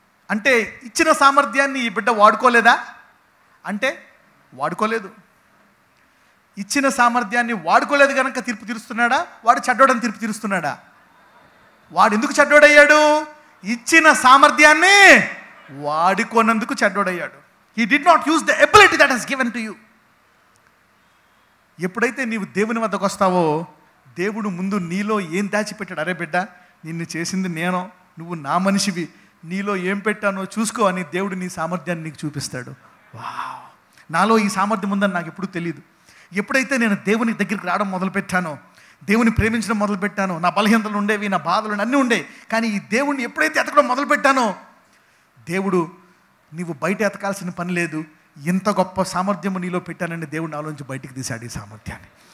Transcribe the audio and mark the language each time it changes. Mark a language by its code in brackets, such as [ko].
[te] అంటే ఇచ్చిన సామర్థ్యాన్ని ఈ బిడ్డ వాడుకోలేదా అంటే? వాడుకోలేదు. ఇచ్చిన సామర్థ్యాన్ని వాడుకోలేదు కనుక తీర్పు తీరుస్తున్నాడా? వాడు చెడ్డోడని తీర్పు తీరుస్తున్నాడా? వాడు ఎందుకు చెడ్డోడయ్యాడు? ఇచ్చిన సామర్థ్యాన్ని వాడుకోనందుకు చెడ్డోడయ్యాడు. [en] He did not use the ability that has given to you. [te] ఎప్పుడైతే నీవు దేవుని వద్దకు వస్తావో దేవుడు ముందు నీలో ఏం దాచిపెట్టాడు, అరే బిడ్డ నిన్ను చేసింది నేను, నువ్వు నా మనిషివి, నీలో ఏం పెట్టానో చూసుకో అని దేవుడు నీ సామర్థ్యాన్ని నీకు చూపిస్తాడు. వావ్, నాలో ఈ సామర్థ్యం ఉందని నాకు ఎప్పుడూ తెలియదు. ఎప్పుడైతే నేను దేవుని దగ్గరికి రావడం మొదలుపెట్టానో, దేవుని ప్రేమించడం మొదలుపెట్టానో, నా బలహీనతలు ఉండేవి, నా బాధలు అన్నీ ఉండే, కానీ ఈ దేవుడిని ఎప్పుడైతే ఎతకడం మొదలుపెట్టానో దేవుడు నీవు బయట ఎతకాల్సిన పని లేదు, ఎంత గొప్ప సామర్థ్యము నీలో పెట్టానని దేవుడు నాలోంచి బయటికి తీశాడు ఈ సామర్థ్యాన్ని.